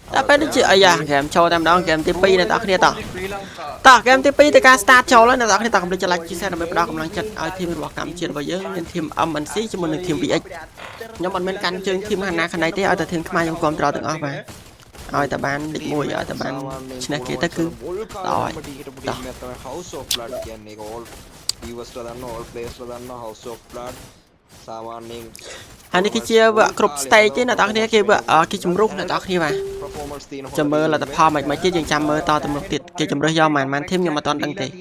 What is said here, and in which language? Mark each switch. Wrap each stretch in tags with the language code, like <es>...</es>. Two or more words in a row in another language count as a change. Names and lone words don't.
<km>តែពេលនេះជាអាយ៉ាហ្គេមចូលតែម្ដងហ្គេមទី2អ្នកនរគ្នាតោះហ្គេមទី2ទៅការ start ចូលហើយអ្នកនរគ្នាតោះកុំភ្លេចចុច like</km> <vi>chia sẻ</vi> <km>ដើម្បីផ្ដល់កម្លាំងចិត្តឲ្យធីមរបស់កម្ពុជារបស់យើងមានធីម MNC ជាមួយនឹងធីម VX ខ្ញុំអត់មានកាន់ជើងធីមខាងណាខាងណីទេឲ្យតែធីមខ្មែរខ្ញុំគ្រប់ត្រទាំងអស់បាទឲ្យតែបានលេខ1ឲ្យតែបានឈ្នះគេទៅគឺដល់ ហើយនេះគឺជាវគ្គគ្រប់ stage ទេអ្នកនរគ្នាគេវគ្គគេជំរុះអ្នកនរគ្នាបាទចាំមើលលទ្ធផលមិនទៀតយើងចាំមើលតទៅមុខទៀតគេជំរុះយកមិនធីមខ្ញុំអត់ដឹងទេ</km>